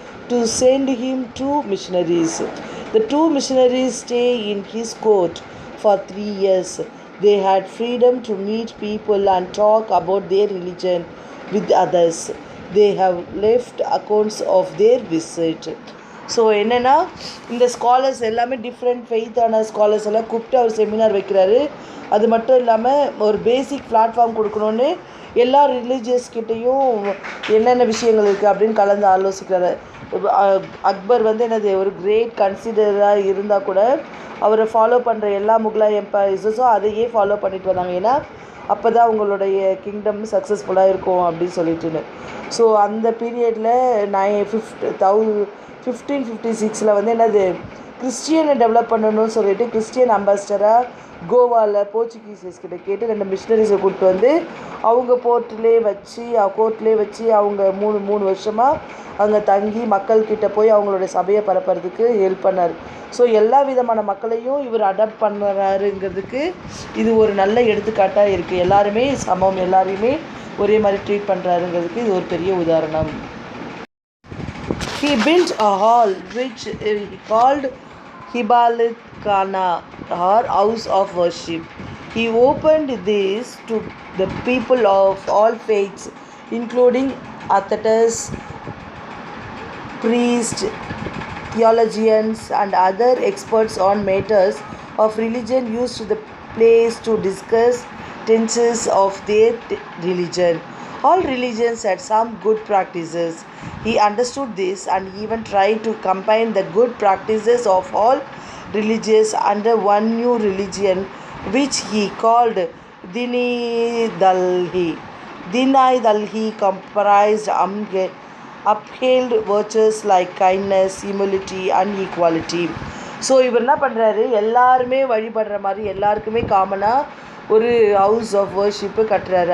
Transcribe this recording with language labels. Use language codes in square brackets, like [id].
[en] to send him 2 missionaries. The 2 missionaries stay in his court for 3 years. They had freedom to meet people and talk about their religion with others. They have left accounts of their visit. [ta] So என்னென்னா இந்த scholars எல்லாமே different ஃபெய்த்தான scholars எல்லாம் கூப்பிட்டு அவர் seminar வைக்கிறாரு. அது மட்டும் இல்லாமல் ஒரு பேசிக் பிளாட்ஃபார்ம் கொடுக்கணுன்னு எல்லா ரிலீஜியஸ்கிட்டையும் என்னென்ன விஷயங்கள் இருக்குது அப்படின்னு கலந்து ஆலோசிக்கிறாரு. அக்பர் வந்து என்னது ஒரு கிரேட் கன்சிடராக இருந்தால் கூட அவரை ஃபாலோ பண்ணுற எல்லா முகலாய் எம்பையர்ஸும் அதையே ஃபாலோ பண்ணிட்டு வந்தாங்க. ஏன்னா அப்போ தான் அவங்களுடைய கிங்டம் சக்ஸஸ்ஃபுல்லாக இருக்கும் அப்படின்னு சொல்லிட்டுன்னு. ஸோ அந்த பீரியடில் 1556 வந்து என்னது கிறிஸ்டியனை டெவலப் பண்ணணும்னு சொல்லிட்டு கிறிஸ்டியன் அம்பாசிடராக கோவாவில் போர்ச்சுகீஸஸ் கிட்ட கேட்டு 2 மிஷினரிஸை கூப்பிட்டு வந்து அவங்க கோர்ட்லேயே வச்சு அவங்க மூணு வருஷமாக அங்கே தங்கி மக்கள்கிட்ட போய் அவங்களுடைய சபையை பரப்புறதுக்கு ஹெல்ப் பண்ணார். ஸோ எல்லா விதமான மக்களையும் இவர் அடாப்ட் பண்ணுறாருங்கிறதுக்கு இது ஒரு நல்ல எடுத்துக்காட்டாக இருக்குது. எல்லாருமே சமம், எல்லாரையுமே ஒரே மாதிரி ட்ரீட் பண்ணுறாருங்கிறதுக்கு இது ஒரு பெரிய உதாரணம். [en] He built a hall which he called Hibalit Khana or House of Worship. He opened this to the people of all faiths, including atheists, priests, theologians, and other experts on matters of religion used the place to discuss tenets of their religion. All religions had some good practices. He understood this and even tried to combine the good practices of all religions under one new religion, which he called Dinai-Dalhi. Dinai-Dalhi comprised upheld virtues like kindness, humility, and equality. [ta] So இவர் என்ன பண்ணுறாரு, எல்லாருமே வழிபடுற மாதிரி எல்லாருக்குமே காமனாக ஒரு [en] house of worship [ta] கட்டுறாரு.